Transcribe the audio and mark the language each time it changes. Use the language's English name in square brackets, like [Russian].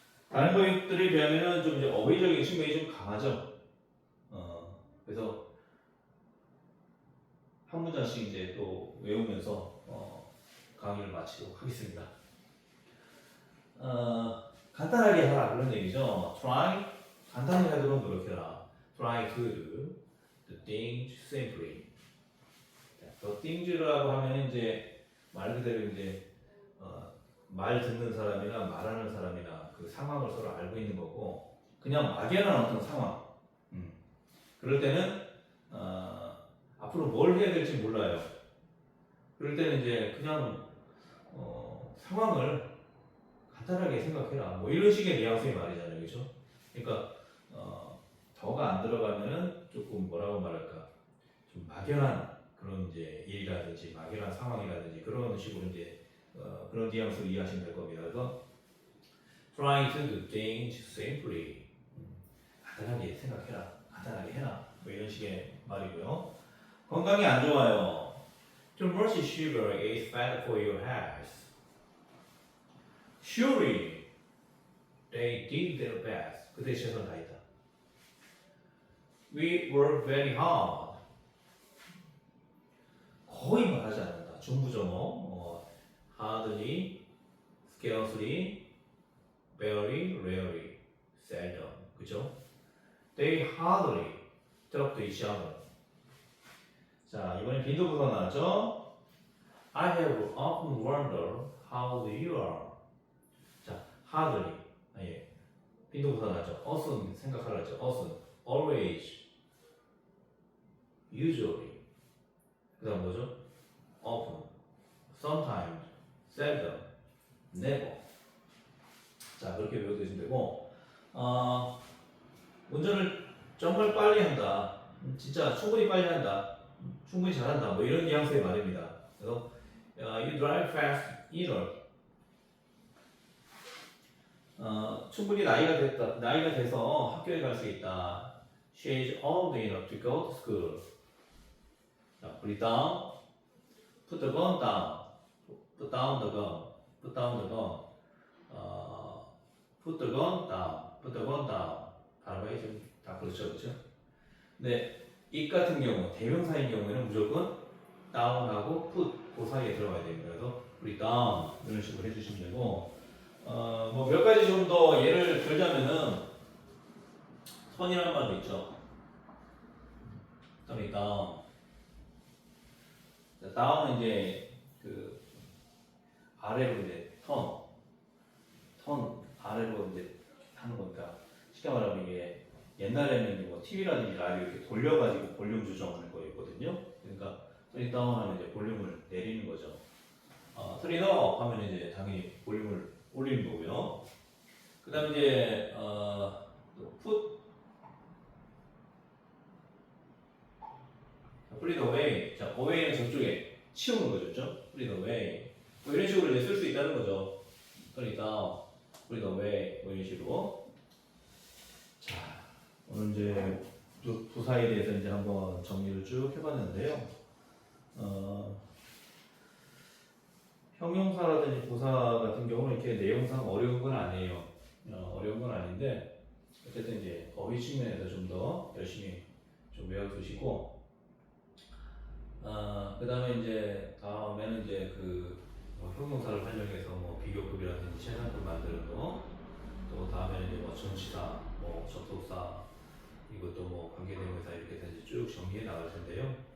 [Korean] 다른 것들에 비하면은 좀 이제 어휘적인 측면이 좀 강하죠. 그래서 한 문장씩 이제 또 외우면서 강의를 마치도록 하겠습니다. 간단하게 하라 그런 얘기죠. Try 간단하게 하도록 노력해라. [English] Try to do the things simply. [Korean] The things라고 하면 이제 말 그대로 이제 말 듣는 사람이나 말하는 사람이나 그 상황을 서로 알고 있는 거고, 그냥 막연한 어떤 상황. 그럴 때는 앞으로 뭘 해야 될지 몰라요. 그럴 때는 이제 그냥 상황을 간단하게 생각해라. 뭐 이런 식의 뉘앙스의 말이잖아요, 그렇죠? 그러니까 더가 안 들어가면은 조금 뭐라고 말할까, 좀 막연한 그런 이제 일이라든지 막연한 상황이라든지 그런 식으로 이제 그런 뉘앙스로 이해하시면 될 겁니다. 그래서 [English] try to do things simply. [Korean] 간단하게 생각해라, 간단하게 해라. 뭐 이런 식의 말이고요. 건강이 안 좋아요. [English] Too much sugar is bad for your health. Surely they did their best. [Korean] 그들의 최선을 다했다. [English] We worked very hard. [Korean] 거의 말하지 않는다. 중부정어. [English] hardly, scarcely, very rarely, seldom. [Korean] 그죠? [English] They hardly talk to each other. [Korean] 자, 이번엔 빈도부사 나왔죠? [English] I have often wondered how you are. [Korean] 자, hardly. 예. 빈도부사 나왔죠? often 생각하라죠. [English] often, always, usually. [Korean] 그 다음 뭐죠? [English] often, sometimes, seldom, never. [Korean] 자, 그렇게 외워두시면 되고, 운전을 정말 빨리 한다. 진짜 충분히 빨리 한다. 충분히 잘한다. 뭐 이런 뉘앙스의 말입니다. 그래서 [English] you drive fast either. [Korean] 충분히 나이가 돼서 학교에 갈 수 있다. [English] She is old enough to go to school. 자, put it down. Put the gun down. Put down the gun. Put down the gun. Put the gun down. Put the gun down. [Korean] 발음이 좀 다 그렇죠, 그렇죠? 근데 it 같은 경우 대명사인 경우에는 무조건 down하고 put 그 사이에 들어가야 됩니다. 그래서 [English] put it down [Korean] 이런 식으로 해주시면 되고, 뭐 몇 가지 좀 더 예를 들자면은 턴이라는 말도 있죠. 턴이 down. down은 이제 그 아래로 이제 턴 아래로 이제 하는 거니까 쉽게 말하면 이게 옛날에는 뭐 TV라든지 라디오 이렇게 돌려가지고 볼륨 조정하는 거였거든요. 그러니까 turn down 하면 이제 볼륨을 내리는 거죠. turn up 하면 이제 당연히 볼륨을 올리는 거고요. 그다음에 이제 [English] put it away. [Korean] 자, away는 저쪽에 치우는 거죠, 그렇죠? [English] put it away. [Korean] 뭐 이런 식으로 이제 쓸 수 있다는 거죠. [English] turn it down, put it away, [Korean] 뭐 이런 식으로. 자, 오늘 이제 부사에 대해서 이제 한번 정리를 쭉 해봤는데요. 형용사라든지 부사 같은 경우는 이렇게 내용상 어려운 건 아니에요. 어려운 건 아닌데 어쨌든 이제 어휘 측면에서 좀 더 열심히 좀 외워두시고, 그 다음에 이제 다음에는 이제 뭐 형용사를 활용해서 뭐 비교급이라든지 최상급 만드는 거, 또 다음에는 이제 뭐 전치사, 뭐 접속사, 이것도 뭐 관계대명사 이렇게 해서 이제 쭉 정리해 나갈 텐데요.